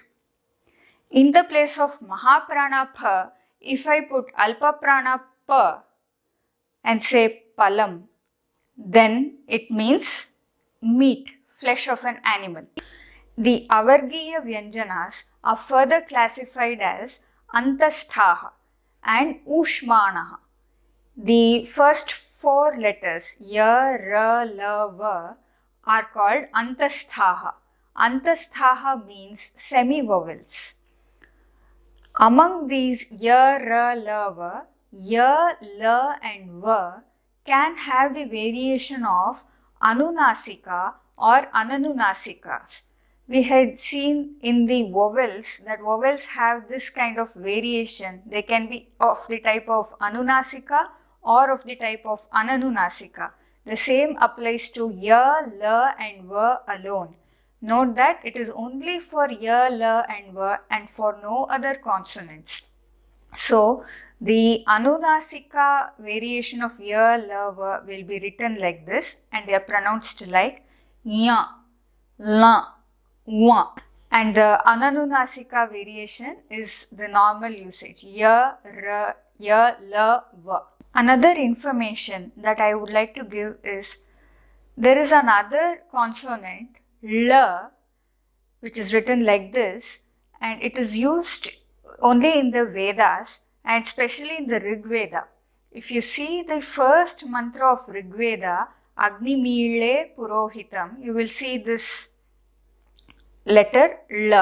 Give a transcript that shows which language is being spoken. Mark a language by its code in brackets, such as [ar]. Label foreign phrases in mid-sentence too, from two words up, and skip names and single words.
[en] In the place of [sa] महाप्राण फ, [en] if I put [sa] अल्प प्राण प [en] and say palam, then it means meat, flesh of an animal. The [sa] अवर्गीय व्यञ्जन [en] are further classified as antasthaha and ushmanaha. The first 4 letters [sa] य र ल व [en] are called antasthaha. Antasthaha means semi-vowels. Among these [sa] य र ल व य ल [en] and va can have the variation of anunasika or ananunasikas. We had seen in the vowels that vowels have this kind of variation. They can be of the type of anunasika or of the type of ananunasika. The same applies to [sa] य ल [en] and va alone. Note that it is only for [sa] य ल [en] and va and for no other consonants. So, the anunasika variation of [sa] य ल व [en] will be written like this and they are pronounced like [sa] य ल व. [en] And the ananunasika variation is the normal usage, [sa] य र य ल व. [en] Another information that I would like to give is there is another consonant, la, which is written like this, and it is used only in the Vedas and especially in the Rig Veda. If you see the first mantra of Rig Veda, [sa] अग्निम् ईळे पुरोहितम्, [en] you will see this letter la.